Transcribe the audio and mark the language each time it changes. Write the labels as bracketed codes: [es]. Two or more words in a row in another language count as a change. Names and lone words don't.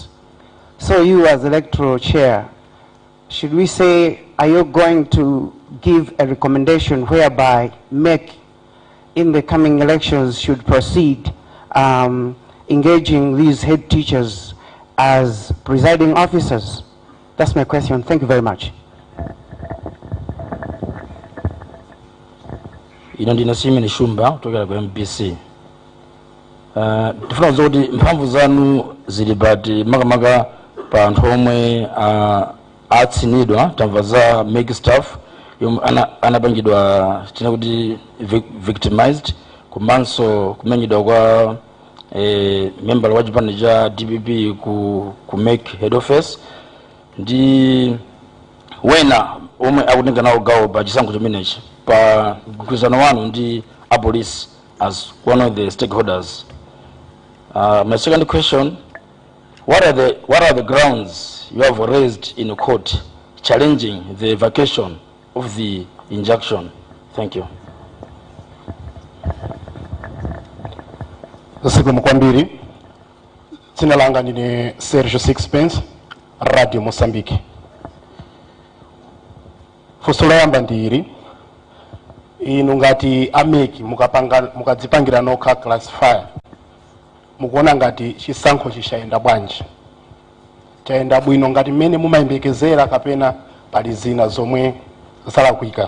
[en] So you as electoral chair, should we say, are you going to give a recommendation whereby MEC in the coming elections should proceed engaging these head teachers as presiding officers? That's my question. Thank you very much. [ny] Ino ndina Simon Shumba kutoka kwa MBC. Tifuna zoti mphamvu zanu zili bati makamaka pa anthu omwe atsinidwa tamva za MEC staff yomwe anapangidwa tina kuti victimized komanso kumenyedwa kwa member wa chipani cha DPP ku MEC [en] head office [ny] ndi wena omwe akutenga nawo gawo pa chisankho chimenechi pa mgwirizano wanu ndi a police [en] as one of the stakeholders. My second question, what are the grounds you have raised in court challenging the vacation of the injunction? Thank you. [ny] Siku mkwambiri, dzina langa ndine Sergio Sixpence, Radio Mozambique. Funso loyamba ndiri, inu ngati ameki mukadzipangira nokha classifier mukuona ngati chisankho chishayenda bwanji, chayenda bwino ngati mmene mumayembekezera kapena pali zina zomwe zalakwika?